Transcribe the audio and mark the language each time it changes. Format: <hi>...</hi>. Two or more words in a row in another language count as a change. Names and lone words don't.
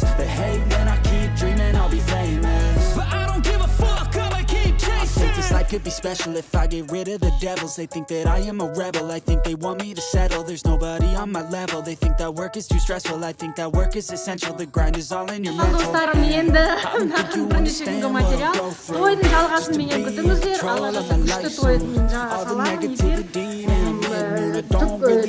<en>They hate when I keep dreaming I'll be famous, but I don't give a fuck, I'ma keep chasing. I think this life could be special if I get rid of the devils. They think that I am a rebel, I think they want me to settle. There's nobody on my level. They think that work is too stressful, I think that work is essential. The grind is all in your mental.</en> <kk>Достарым, енді бірнеше күнгі материал тойдың жалғасын менен күтіңіздер. Алла жазса күшті тойдың жаңа саламын.</kk>